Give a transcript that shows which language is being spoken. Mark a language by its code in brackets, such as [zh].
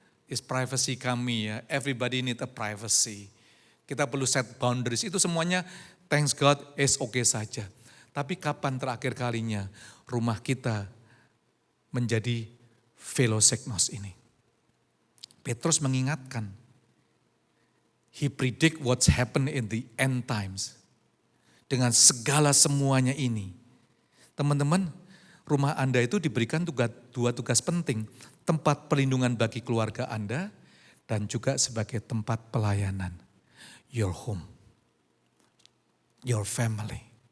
[en] Is privacy [id] kami ya, [en] everybody need a privacy. [id] Kita perlu set boundaries, itu semuanya [en] thanks God is okay [id] saja. Tapi kapan terakhir kalinya rumah kita menjadi philoseknos ini? Petrus mengingatkan, [en] he predict what's happen in the end times. [id] Dengan segala semuanya ini. Teman-teman, rumah Anda itu diberikan dua tugas penting. Tempat perlindungan bagi keluarga Anda dan juga sebagai tempat pelayanan. [en] Your home, your family.